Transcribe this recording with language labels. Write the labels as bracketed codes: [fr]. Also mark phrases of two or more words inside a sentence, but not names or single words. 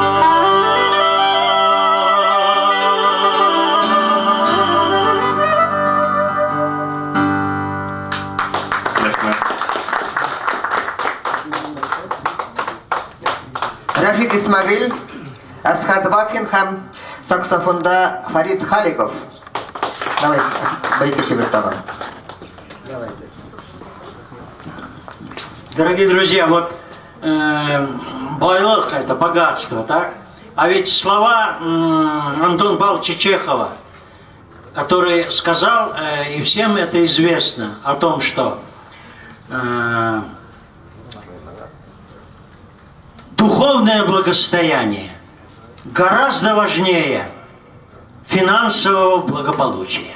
[tt] Рашид Исмагил, Асхат Бакин һәм саксофонда Фарид Халиков. [ru] Давайте, Борис Бертова. Дорогие друзья, вот байлык – это богатство, так? А ведь слова Антона Павловича Чехова, который сказал, и всем это известно, о том, что духовное благосостояние гораздо важнее финансового благополучия.